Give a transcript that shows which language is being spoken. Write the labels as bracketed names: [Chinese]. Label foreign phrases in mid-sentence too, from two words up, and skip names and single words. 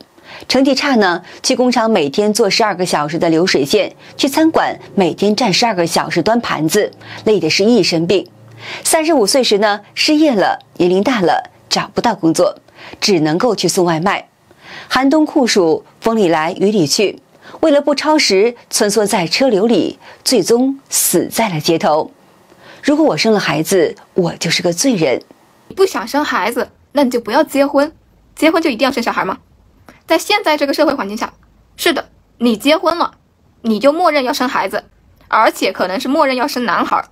[Chinese] 成績差呢，去工廠每天做12個小時的流水線，去餐館每天站12個小時端盤子，累的是一身病。35歲時呢，失業了，年齡大了，找不到工作，只能夠去送外賣。寒冬酷暑，風裡來雨裡去，為了不超時，穿梭在車流裡，最終死在了街頭。如果我生了孩子，我就是個罪人。你不想生孩子，那你就不要結婚。結婚就一定要生小孩嗎？在现在这个社会环境下，是的，你結婚了，你就默認要生孩子，而且可能是默認要生男孩。